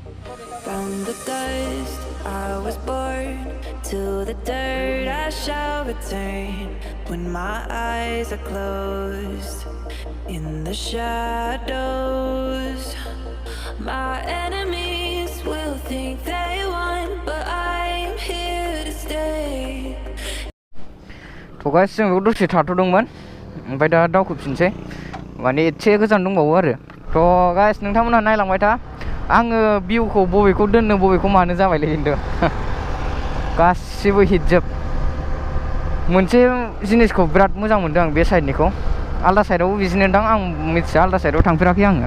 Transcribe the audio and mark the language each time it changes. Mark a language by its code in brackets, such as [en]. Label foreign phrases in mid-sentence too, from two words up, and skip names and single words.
[en] From the dust I was born to the dirt I shall return when my eyes are closed in the shadows my enemies will think they won but I am here to stay [brx] थ' गाइस जों दसे थाथ'दोंमोन ओमफ्राय दा दावखोफिनसै माने एसे गोजान दंबावो आरो थ' गाइस नोंथांमोनहा नायलांबाय था आङो भिउखौ बबेखौ दोननो बबेखौ मानो जाबायलै खिन्थु गासिबो हिटजोब मोनसे जिनिसखौ बिराद मोजां मोनदों आं बे साइडनिखौ आलदा साइडआवबो बिदिनो दां आं मिथिया आलदा साइडआव थांफेराखै आङो